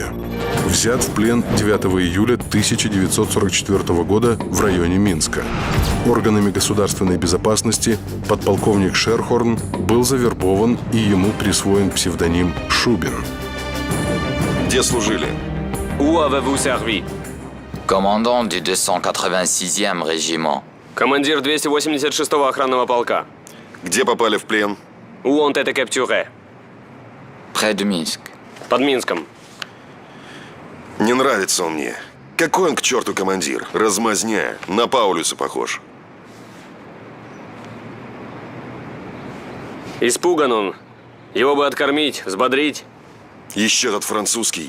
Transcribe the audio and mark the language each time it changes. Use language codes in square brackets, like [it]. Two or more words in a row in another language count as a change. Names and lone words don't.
[ru] Взят в плен 9 июля 1944 года в районе Минска. Органами государственной безопасности подполковник Шерхорн был завербован и ему присвоен псевдоним Шубин. Где служили? [fr] Où avez-vous servi? Commandant du 286e régiment. [ru] Командир 286-го охранного полка. Где попали в плен? [fr] Où ont été capturés? Près de Minsk. [ru] Под Минском. Не нравится он мне. Какой он к черту командир? Размазня. На Паулюса похож. Испуган он. Его бы откормить, взбодрить. Еще тот французский.